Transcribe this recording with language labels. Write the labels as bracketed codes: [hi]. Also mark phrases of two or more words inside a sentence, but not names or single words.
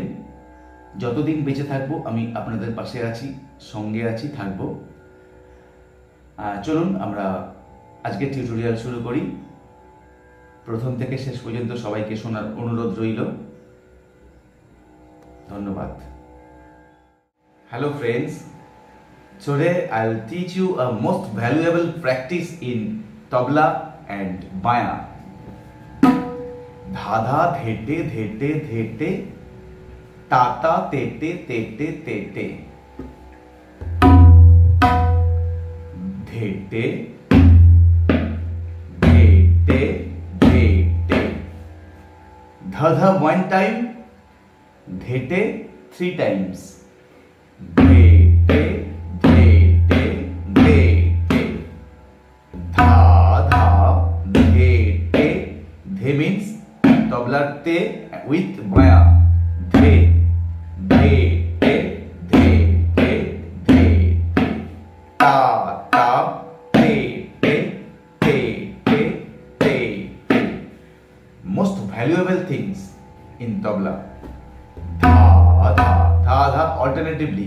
[bn] যতদিন বেঁচে থাকবো আমি আপনাদের পাশে আছি, সঙ্গে আছি, থাকবো। চলুন আমরা আজকে টিউটোরিয়াল শুরু করি। প্রথম থেকে শেষ পর্যন্ত সবাইকে শোনার অনুরোধ রইল। ধন্যবাদ। [en] Hello friends, today I'll teach you a most valuable practice in tabla and baya. Dha dhete dhete dhete, ta ta tete tete tete. Dhete dha one time, dhete three times. Dhete dhete dhete, dha dha dhete. Dhe means tabla te with baya. Dhe dhete dhete dhete, ta ta tete tete tete. Most valuable things in tabla. Dha dha dha dha alternatively.